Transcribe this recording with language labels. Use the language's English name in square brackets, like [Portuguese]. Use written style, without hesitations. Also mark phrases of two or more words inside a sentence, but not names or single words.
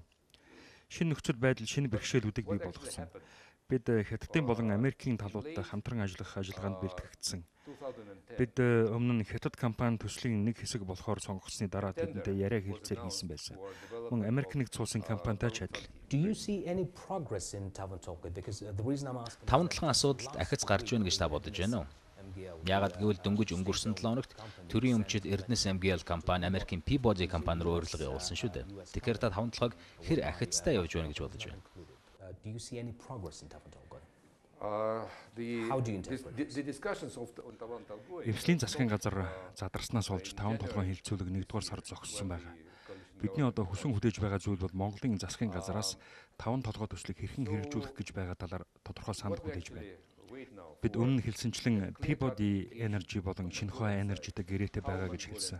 [Mongolian] Шинэ нөхцөл байдал шинэ бэрхшээлүүдийг бий болгосон. Бид Хятадын болон Америкийн талуудтай хамтран ажиллах ажиллагаанд бэлтгэгдсэн. Бид өмнө нь Хятад компани төслийн нэг хэсэг болохоор сонгогдсны дараа тэдэнтэй яриа хэлцээр хийсэн байсан. Мөн Америк нэгдсэн улсын компанитай ч адил. [English] Do you see any progress in Таван Толгой? Because the reason I'm asking [Mongolian] Таван толгойн асуудалд ахиц гарч байна гэж та бодож байна уу? Яагаад гэвэл дөнгөж өнгөрсөн 7 хоногт төрийн өмчөд Эрдэнэс MGL компани Америкийн Peabody компани руу урилга явуулсан шүү дээ. Тэгэхээр та таван толгойг хэр ахицтай явж байна гэж бодож байна? [English] do you see any progress in Таван Толгой? How do you interpret the discussions of Таван Толгой? [Mongolian] Эвслийн засгийн газар задарснаас олж таван толгойн хилцүүлэг 1-р сард зогссон байна. Бидний одоо хүсэн хүлээж байгаа зүйл бол Монголын засгийн газараас таван толгой төслийг хэрхэн хэрэгжүүлэх гэж байгаа талаар тодорхой санал хүлээж байна. Бид өмнө хэлсэнчлэн Peabody Energy болон Шинхua Energy-тэй гэрээтэй байгаа гэж хэлсэн.